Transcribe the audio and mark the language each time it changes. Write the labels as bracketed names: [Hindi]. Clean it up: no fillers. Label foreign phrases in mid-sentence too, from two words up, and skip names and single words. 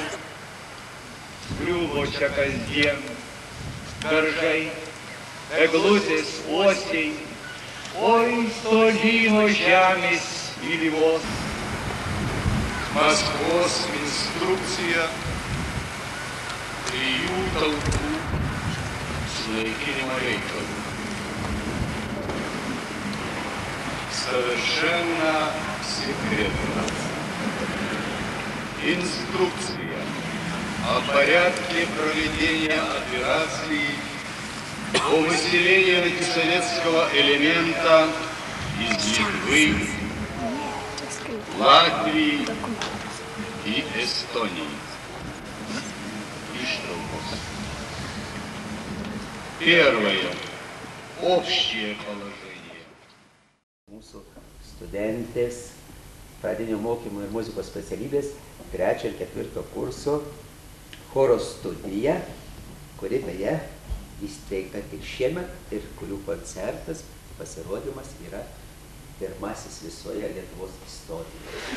[Lithuanian] Griuvo čia kasdien beržai, eglutės uosiai, oi toli nuo žemės mylimos. Maskvos instrukcija 3 tautų sunaikinimo reikalų. [Russian] Совершенно секретно. Инструкция о порядке проведения операции по выселению антисоветского элемента из Литвы, Латвии и Эстонии. [Lithuanian] Ištraukos. Первое. [Russian] Общее положение. [Lithuanian] Mūsų studentės pradinio mokymo ir muzikos specialybės 3 ir 4 kurso choro studija, kuri beje įsteigta tik šiemet ir kurių koncertas, pasirodymas yra pirmasis visoje Lietuvos istorijoje.